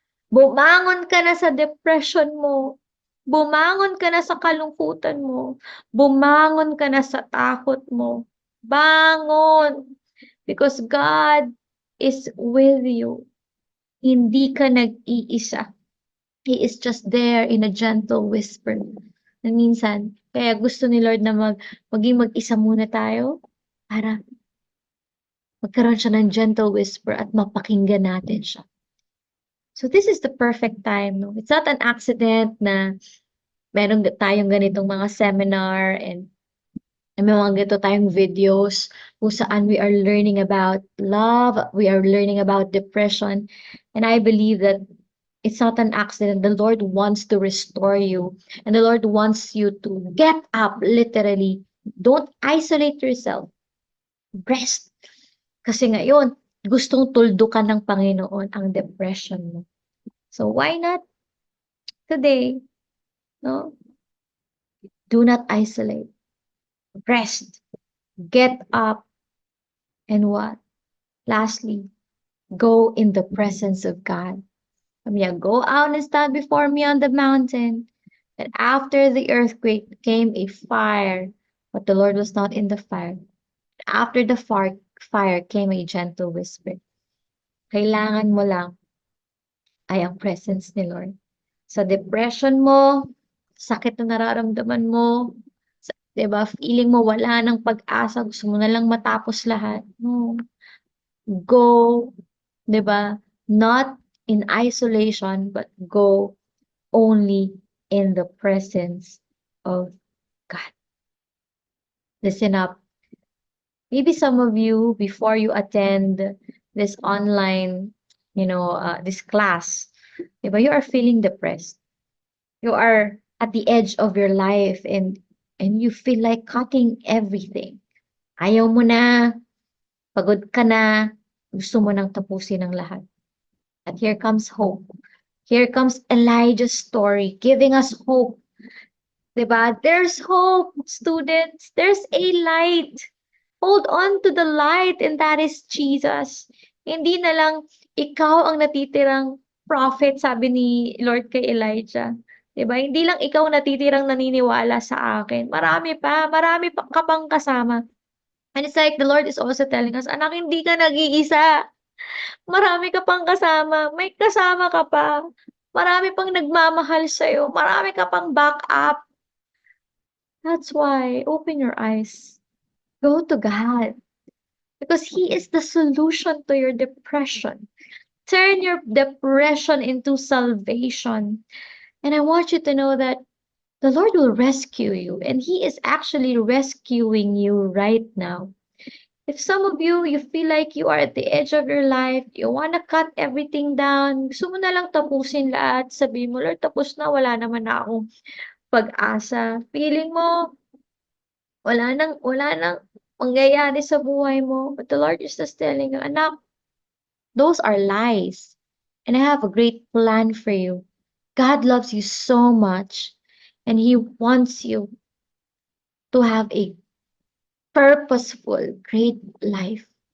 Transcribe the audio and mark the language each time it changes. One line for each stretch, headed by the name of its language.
Filipino: Bumangon ka na sa depression mo. Bumangon ka na sa kalungkutan mo. Bumangon ka na sa takot mo. Bangon!
English: Because God is with you.
Filipino: Hindi ka nag-iisa.
English: He is just there in a gentle whisper.
Filipino: Na minsan, kaya gusto ni Lord na maging mag-isa muna tayo para magkaroon siya ng gentle whisper at mapakinggan natin siya.
English: So this is the perfect time, no? It's not an accident
Filipino: na meron tayong ganitong mga seminar and may mga ganito tayong videos kung saan
English: we are learning about love, we are learning about depression, and I believe that it's not an accident. The Lord wants to restore you, and the Lord wants you to get up, literally. Don't isolate yourself. Rest.
Filipino: Kasi ngayon, gustong tuldukan ng Panginoon ang depression mo.
English: So why not today? No? Do not isolate. Rest. Get up. And what? Lastly, go in the presence of God. Go out and stand before me on the mountain. And after the earthquake came a fire, but the Lord was not in the fire. After the fire came a gentle whisper.
Filipino: Kailangan mo lang ay ang presence ni Lord. Sa depression mo, sakit na nararamdaman mo, diba, feeling mo wala ng pag-asa, gusto mo na lang matapos lahat. No.
English: Go, diba, not in isolation, but go only in the presence of God. Listen up. Maybe some of you, before you attend this online, this class, diba, you are feeling depressed. You are at the edge of your life and you feel like cutting everything.
Filipino: Ayaw mo na, pagod ka na, gusto mo nang tapusin ang lahat.
English: At here comes hope. Here comes Elijah's story, giving us hope. Diba? There's hope, students. There's a light. Hold on to the light, and that is Jesus.
Filipino: Hindi na lang ikaw ang natitirang prophet, sabi ni Lord kay Elijah. Diba? Hindi lang ikaw natitirang naniniwala sa akin. Marami pa ka pang kasama.
English: And it's like the Lord is also telling us,
Filipino: anak, hindi ka nag-iisa. Marami ka pang kasama. May kasama ka pa. Marami pang nagmamahal sa'yo. Marami ka pang backup.
English: That's why, open your eyes. Go to God. Because He is the solution to your depression. Turn your depression into salvation. And I want you to know that the Lord will rescue you. And He is actually rescuing you right now. If some of you, you feel like you are at the edge of your life, you wanna cut everything down,
Filipino: gusto mo na lang tapusin lahat, sabihin mo, Lord, tapos na, wala naman na akong pag-asa. Feeling mo, wala nang mangyayari sa buhay mo.
English: But the Lord is just telling you, anak, those are lies. And I have a great plan for you. God loves you so much, and He wants you to have a purposeful, great life.